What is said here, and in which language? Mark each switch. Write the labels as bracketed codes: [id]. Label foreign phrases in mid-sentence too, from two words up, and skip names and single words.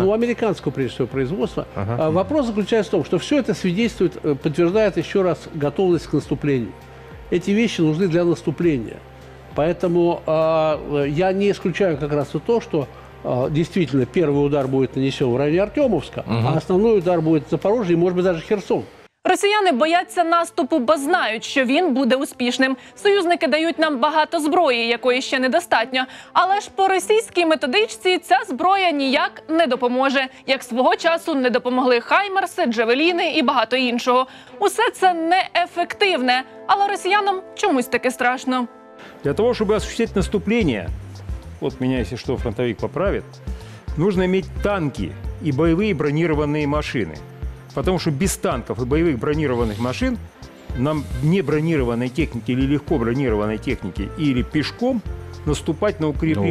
[ru] Ну, американского, прежде всего, производства. Вопрос заключается в том, что все это свидетельствует, подтверждает еще раз готовность к наступлению. Эти вещи нужны для наступления. Поэтому я не исключаю как раз и то, что действительно первый удар будет нанесен в районе Артемовска, а основной удар будет в Запорожье и, может быть, даже Херсон. [uk] Росіяни бояться наступу, бо знають, що він буде успішним. Союзники дають нам багато зброї, якої ще недостатньо. Але ж по російській методичці ця зброя ніяк не допоможе. Як свого часу не допомогли «Хаймерси», «Джавеліни» і багато іншого. Усе це неефективне, але росіянам чомусь таки страшно. [ru] Для того, чтобы осуществить наступление, вот меня, если что, фронтовик поправит, нужно иметь танки и боевые бронированные машины. Потому что без танков и боевых бронированных машин нам не бронированной техники или легко бронированной техники или пешком наступать на укрепленную,